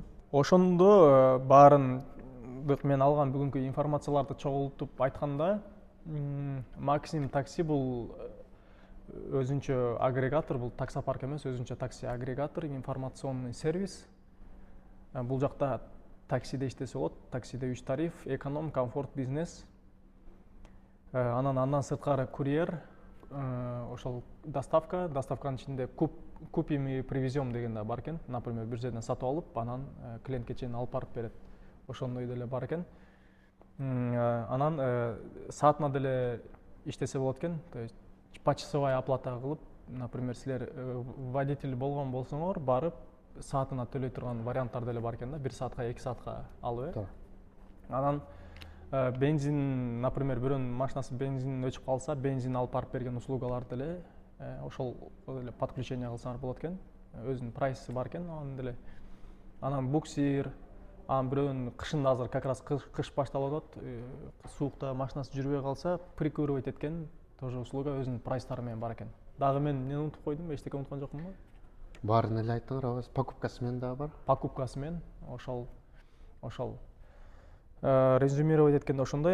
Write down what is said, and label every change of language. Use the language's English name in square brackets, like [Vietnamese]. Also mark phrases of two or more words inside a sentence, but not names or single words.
[Kyrgyz] Ошондо баардык мен алган бүгүнкү информацияларды чогултуп айтканда, Максим такси бул өзүнчө агрегатор, бул таксопарк эмес, өзүнчө такси агрегатор, [Russian] информационный сервис. [Kyrgyz] Бул жакта таксиде иштесе болот. Таксиде 3 тариф: эконом, комфорт, бизнес. Андан сырткары курьер, ошол доставканын ичинде [Russian] купим и привезем [Kyrgyz] деген да бар экен. Например, бир жерден сатып алып, анан клиентке чейин алып барып берет. Ошондой деле бар экен. Анан саатына деле иштесе болот экен. [Russian] То есть почасовая оплата [Kyrgyz] кылып, например, силер водитель болгон болсоңор, барып саатына төлөй турган варианттар деле бар экен да. 1 саатка, 2 саатка алып, Анан бензин, например, бирөөнүн машинасы бензин өчүп калса, бензин алып барып берген услугалар деле ошол деле подключение кылсаңар болот экен. Өзүнүн прайсы бар экен, анан буксир, анан бирөөнүн кышында азыр [Russian] как раз [Kyrgyz] кыш башталып атат, суукта машинасы жүрбөй калса, прикуривать эткен тоже услуга өзүнүн прайстары менен бар экен. Дагы мен эмнени унутуп койдум, эчтеке унуткан жокмунбу? Баарын эле айттыңар, покупкасы менен дагы бар. Покупкасы менен ошол резюмировать эткенде ошондой.